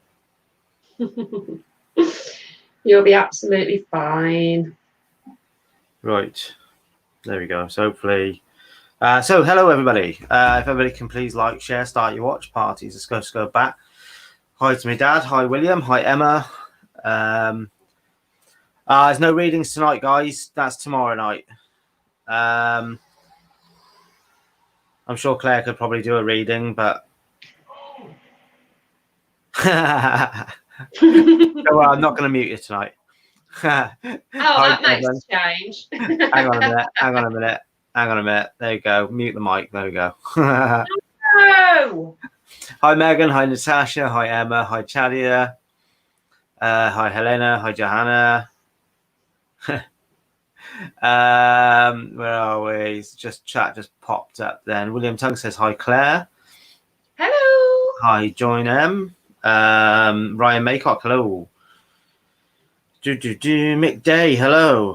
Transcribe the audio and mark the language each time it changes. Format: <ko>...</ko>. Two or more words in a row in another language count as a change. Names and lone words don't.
<en>You'll be absolutely fine. Right. There we go. So hopefully. So hello everybody. If everybody can please like, share, start your watch parties. Let's go back. Hi to my dad. Hi William. Hi Emma. There's no readings tonight, guys. That's tomorrow night. I'm sure Claire could probably do a reading, but well, I'm not going to mute you tonight. That makes a change. Hang on a minute. There you go. Mute the mic. There we go. No. Hi Megan. Hi Natasha. Hi Emma. Hi Chadia. Hi Helena. Hi Johanna. Where are we? Chat just popped up then. William Tongue says hi Claire. Hello. Hi Join M. Ryan Maycock, hello. Mick Day, hello.</en>